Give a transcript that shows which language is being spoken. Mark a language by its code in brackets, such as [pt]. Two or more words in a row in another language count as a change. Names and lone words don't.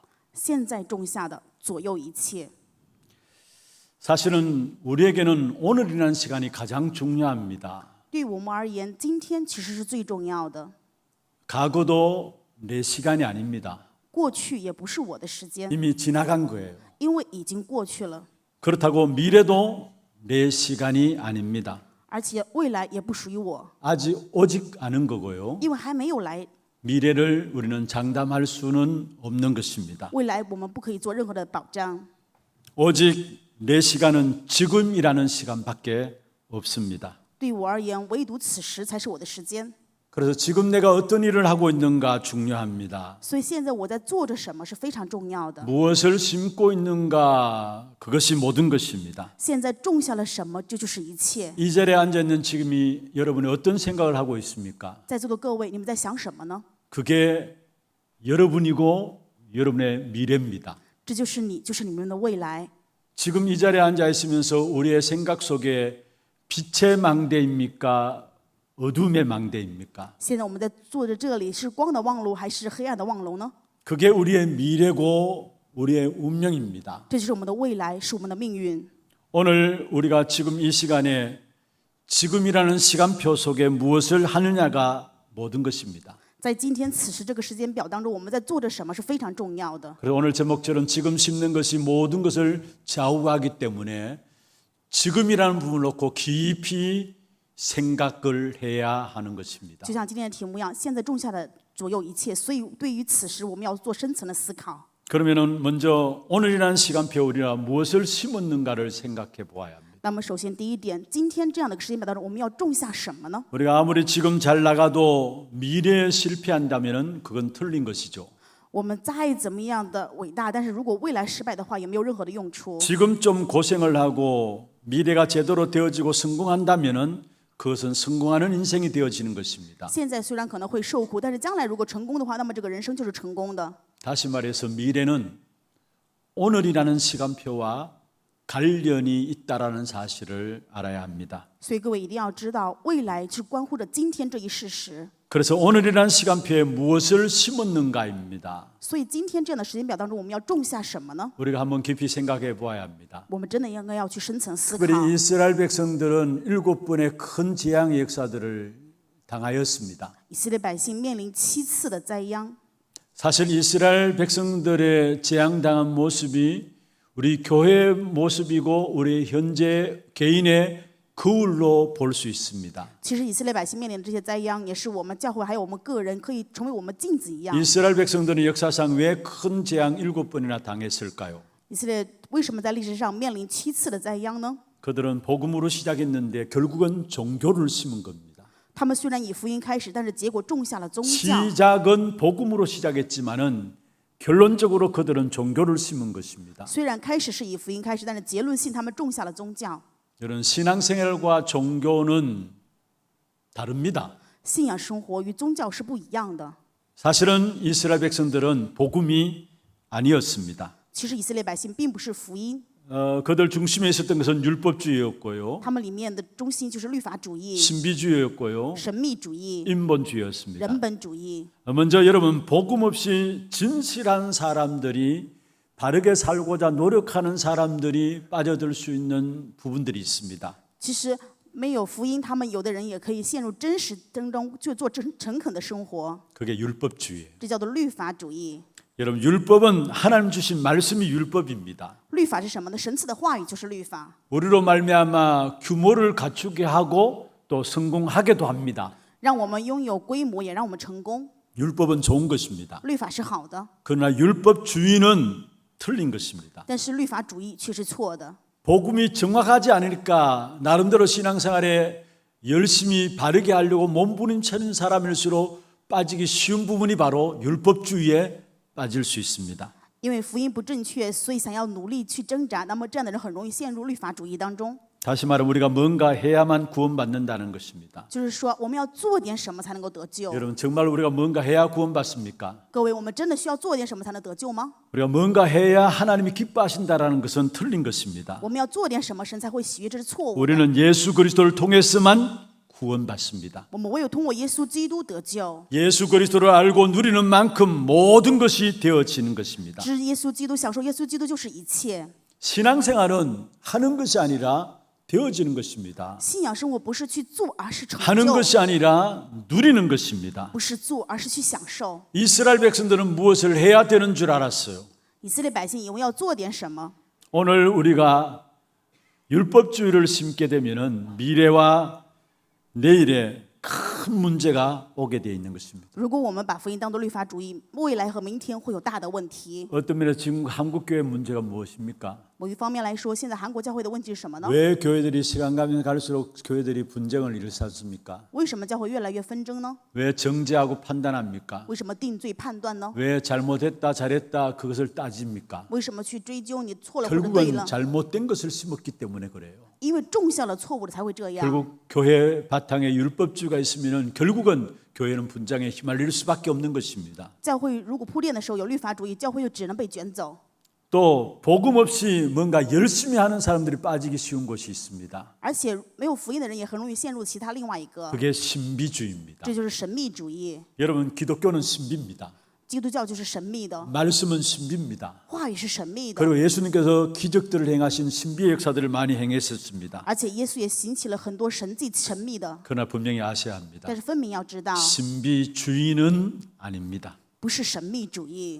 [zh] 现在种下的左右一切。 [ko] 사실은 우리에게는 오늘이라는 시간이 가장 중요합니다. [zh] 对我们而言，今天其实是最重要的。 [ko] 과거도 내 시간이 아닙니다. [zh] 过去也不是我的时间， [ko] 이미 지나간 거예요. [zh] 因为已经过去了， [ko] 그렇다고 미래도 내 시간이 아닙니다. [zh] 而且未来也不属于我， [ko] 아직 오직 않은 거고요. [zh] 因为还没有来。 [ko] 미래를 우리는 장담할 수는 없는 것입니다. [zh] 未来我们不可以做任何的保障， [ko] 오직 내 시간은 지금이라는 시간밖에 없습니다. [zh] 对我而言，唯独此时才是我的时间。 [ko] 그래서 지금 내가 어떤 일을 하고 있는가 중요합니다. [zh] 所以现在我在做着什么是非常重要的。 [ko] 무엇을 심고 있는가 그것이 모든 것입니다. [zh] 现在种下了什么，这就是一切。 [ko] 이 자리에 앉아 있는 지금이 여러분이 어떤 생각을 하고 있습니까? [zh] 在座的各位，你们在想什么呢？ [ko] 그게 여러분이고 여러분의 미래입니다. [zh] 这就是你，就是你们的未来。 [ko] 지금 이 자리에 앉아 있으면서 우리의 생각 속에 빛의 망대입니까? 어둠의 망대입니까? [zh] 现在我们在坐着这里，是光的望楼还是黑暗的望楼呢？ [ko] 그게 우리의 미래고 우리의 운명입니다. [zh] 这就是我们的未来，是我们的命运。 [ko] 오늘 우리가 지금 이 시간에 지금이라는 시간표 속에 무엇을 하느냐가 모든 것입니다. [zh] 在今天此时这个时间表当中，我们在做着什么是非常重要的。 [ko] 그래서 오늘 제목처럼 지금 심는 것이 모든 것을 좌우하기 때문에 지금이라는 부분을 놓고 깊이 생각을 해야 하는 것입니다. [zh] 就像今天的题目一样，现在种下的左右一切，所以对于此时我们要做深层的思考。 [ko] 그러면은 먼저 오늘이라는 시간표 우리가 무엇을 심었는가를 생각해 보아야 합니다. [zh] 那么首先第一点，今天这样的时间表当中，我们要种下什么呢？ [ko] 우리가 아무리 지금 잘 나가도 미래에 실패한다면은 그건 틀린 것이죠. [zh] 我们再怎么样的伟大，但是如果未来失败的话，也没有任何的用处。 [ko] 지금 좀 고생을 하고 미래가 제대로 되어지고 성공한다면은 그것은 성공하는 인생이 되어지는 것입니다. [zh] 现在虽然可能会受苦，但是将来如果成功的话，那么这个人生就是成功的。 [ko] 다시 말해서 미래는 오늘이라는 시간표와 관련이 있다라는 사실을 알아야 합니다. [zh] 所以各位一定要知道，未来是关乎着今天这一事实。 [ko] 그래서 오늘이라는 시간표에 무엇을 심었는가입니다. [zh] 所以今天这样的时间表当中，我们要种下什么呢？ [ko] 우리가 한번 깊이 생각해 보아야 합니다. [zh] 我们真的应该要去深层思考。 [ko] 특별히 이스라엘 백성들은 7번의 큰 재앙의 역사들을 당하였습니다. [zh] 以色列百姓面临7次的灾殃。 [ko] 사실 이스라엘 백성들의 재앙당한 모습이 우리 교회의 모습이고 우리 현재 개인의 거울로 볼 수 있습니다. [zh] 其实以色列百姓面临的这些灾殃，也是我们教会还有我们个人可以成为我们镜子一样。 [ko] 이스라엘 백성들은 역사상 왜 큰 재앙 7번이나 당했을까요? [zh] 以色列为什么在历史上面临7次的灾殃呢？ [ko] 그들은 복음으로 시작했는데 결국은 종교를 심은 겁니다. [zh] 他们虽然以福音开始，但是结果种下了宗教。 [ko] 시작은 복음으로 시작했지만은 결론적으로 그들은 종교를 심은 것입니다. [zh] 虽然开始是以福音开始，但是结论性他们种下了宗教。 [ko] 여러분 신앙생활과 종교는 다릅니다. [zh] 信仰生活与宗教是不一样的。 [ko] 사실은 이스라엘 백성들은 복음이 아니었습니다. [zh] 其实以色列百姓并不是福音， [ko] 그들 중심에 있었던 것은 율법주의였고요, [zh] 他们里面的中心就是律法主义、 [ko] 신비주의였고요, [zh] 神秘主义、 [ko] 인본주의였습니다. [zh] 人本主义。 [ko] 먼저 여러분 복음 없이 진실한 사람들이 바르게 살고자 노력하는 사람들이 빠져들 수 있는 부분들이 있습니다. [zh] 其实没有福音，他们有的人也可以陷入真实当中，就做诚恳的生活， [ko] 그게 율법주의. [zh] 这叫做律法主义。 [ko] 여러분 율법은 하나님 주신 말씀이 율법입니다. [zh] 律法是什么呢？神赐的话语就是律法， [ko] 우리로 말미암아 규모를 갖추게 하고 또 성공하게도 합니다. [zh] 让我们拥有规模，也让我们成功。 [ko] 율법은 좋은 것입니다. [zh] 律法是好的， [ko] 그러나 율법주의는 틀린 것입니다. [zh] 但是律法主义却是错的。 [ko] 복음이 정확하지 않으니까 나름대로 신앙생활에 열심히 바르게 하려고 몸부림치는 사람일수록 빠지기 쉬운 부분이 바로 율법주의에 빠질 수 있습니다. [zh] 因为福音不正确，所以想要努力去挣扎，那么这样的人很容易陷入律法主义当中。 [ko] 다시 말하면 우리가 뭔가 해야만 구원받는다는 것입니다. [zh] 就是说，我们要做点什么才能够得救？ [ko] 여러분 정말 우리가 뭔가 해야 구원받습니까? [zh] 各位，我们真的需要做点什么才能得救吗？ [ko] 우리가 뭔가 해야 하나님이 기뻐하신다라는 것은 틀린 것입니다. [zh] 我们要做点什么，神才会喜悦，这是错误的。 [ko] 우리는 예수 그리스도를 통해서만 구원받습니다. [zh] 我们唯有通过耶稣基督得救， [ko] 예수 그리스도를 알고 누리는 만큼 모든 것이 되어지는 것입니다. [zh] 知耶稣基督，享受耶稣基督就是一切。 [ko] 신앙생활은 하는 것이 아니라 되어지는 것입니다. [zh] 信仰生活不是去做，而是成 [ko] 하는 [zh] 就； [ko] 것이 아니라 누리는 것입니다. [zh] 不是做，而是去享受。 [ko] 이스라엘 백성들은 무엇을 해야 되는 줄 알았어요. [zh] 以色列百姓以为要做点什么。 [ko] 오늘 우리가 율법주의를 심게 되면은 미래와 내일에 큰 문제가 오게 되어 있는 것입니다. [zh] 如果我们把福音当作律法主义，未来和明天会有大的问题。 [ko] 어떤 면에서 지금 한국 교회 문제가 무엇입니까? [zh] 某一方面来说，现在韩国教会的问题是什么呢？ [ko] 왜 교회들이 시간 가면 갈수록 교회들이 분쟁을 일으켰습니까? [zh] 为什么教会越来越纷争呢？ [ko] 왜 정죄하고 판단합니까? [zh] 为什么定罪判断呢？ [ko] 왜 잘못했다 잘했다 그것을 따집니까? [zh] 为什么去追究你错了或者对 [ko] 결국은 [zh] 了？ [ko] 잘못된 것을 심었기 때문에 그래요. [zh] 因为种下了错误的才会这样。 [ko] 결국 교회 바탕에 율법주의가 있으면은 결국은 교회는 분쟁에 휘말릴 수밖에 없는 것입니다. [zh] 教会如果铺垫的时候有律法主义，教会就只能被卷走。 [ko] 또 복음 없이 뭔가 열심히 하는 사람들이 빠지기 쉬운 곳이 있습니다. [zh] 而且没有福音的人也很容易陷入其他另外一个， [ko] 그게 신비주의입니다. [zh] 这就是神秘主义。 [ko] 여러분 기독교는 신비입니다. [zh] 基督教就是神秘的， [ko] 말씀은 신비입니다. [zh] 话语是神秘的， [ko] 그리고 예수님께서 기적들을 행하신 신비의 역사들을 많이 행했었습니다. [zh] 而且耶稣也行起了很多神迹，神秘的。 [ko] 그러나 분명히 아셔야 합니다. [zh] 但是分明要知道， [ko] 신비주의는 아닙니다. [zh] 不是神秘主义。